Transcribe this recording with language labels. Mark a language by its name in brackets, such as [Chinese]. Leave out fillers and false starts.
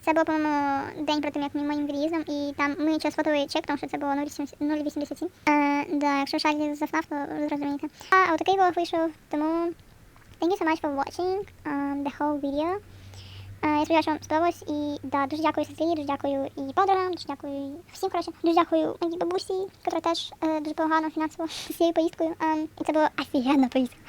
[Ukrainian] Це був, по-моєму, день перед тим, як моїм від'їздом. І там ми час сфотали чек, тому що це було 0,87. Да, якщо шарі за ФНАФ, то зрозумієте. А отакий влог вийшов, тому [English] thank you so much for watching the whole video. [Ukrainian] Я сподіваюся, що вам сподобалось. І да, дуже дякую сестрі, дуже дякую і подругам, дуже дякую всім, коротше. Дуже дякую моїй бабусі, яка теж дуже допомагала фінансово з цією поїздкою. І це була офігенна поїздка.